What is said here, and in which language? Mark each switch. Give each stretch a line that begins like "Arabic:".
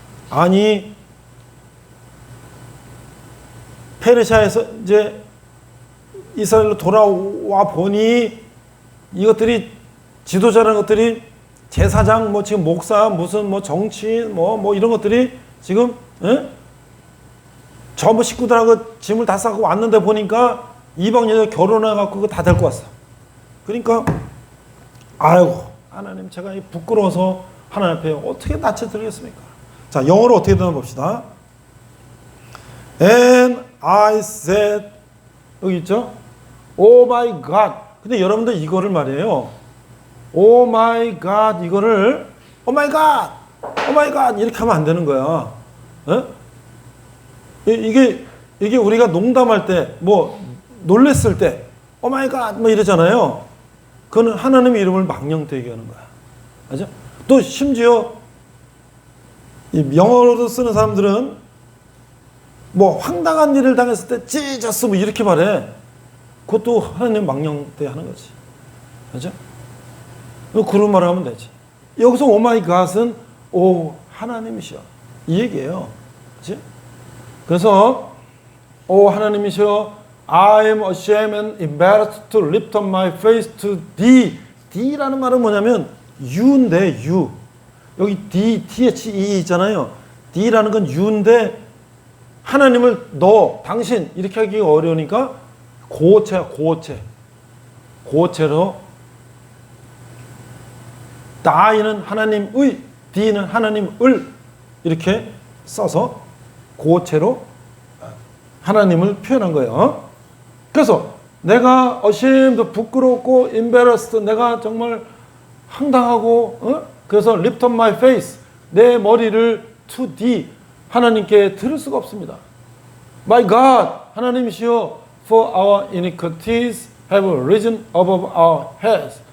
Korean: 아니, 페르시아에서 이제 이스라엘로 돌아와 보니 이것들이 지도자라는 것들이 제사장 뭐 지금 목사 무슨 뭐 정치인 뭐 이런 것들이 지금 전부 식구들하고 짐을 다 싸고 왔는데 보니까 이방 여자 결혼해 갖고 그거 다 데리고 왔어. 그러니까 아이고 하나님 제가 부끄러워서 하나님 앞에 어떻게 낯을 들겠습니까? 자, 영어로 어떻게 되나 봅시다.
English: And I said,
Korean: 여기 있죠?
English: Oh my God.
Korean: 근데 여러분들 이거를 말이에요.
English: Oh my God
Korean: 이거를
English: Oh my God, Oh my God
Korean: 이렇게 하면 안 되는 거야. 이게 우리가 농담할 때, 뭐 놀랬을 때 Oh my God 뭐 이러잖아요. 그거는 하나님의 이름을 망령되게 얘기하는 거야. 맞죠? 또 심지어 이 영어로 쓰는 사람들은 뭐 황당한 일을 당했을 때 Jesus 뭐 이렇게 말해. 그것도 하나님 망령되게 하는 거지. 맞죠? 그런 말을 하면 되지. 여기서 오 마이 갓은 오 하나님이시여 이 얘기예요. 그렇지? 그래서 오 하나님이시여
English: I am ashamed and embarrassed to lift up my face to thee.
Korean: Th라는 말은 뭐냐면 you인데 you. 여기 D, THE 있잖아요. D라는 건 you인데 하나님을 너, 당신 이렇게 하기 어려우니까 고체야 고체로 I는 하나님의, D는 하나님을 이렇게 써서 고체로 하나님을 표현한 거예요. 그래서 내가 ashamed, 부끄럽고 embarrassed, 내가 정말 황당하고 그래서
English: lift up my face,
Korean: 내 머리를
English: to thee,
Korean: 하나님께 들을 수가 없습니다.
English: My God,
Korean: 하나님이시여,
English: for our iniquities have risen above our heads.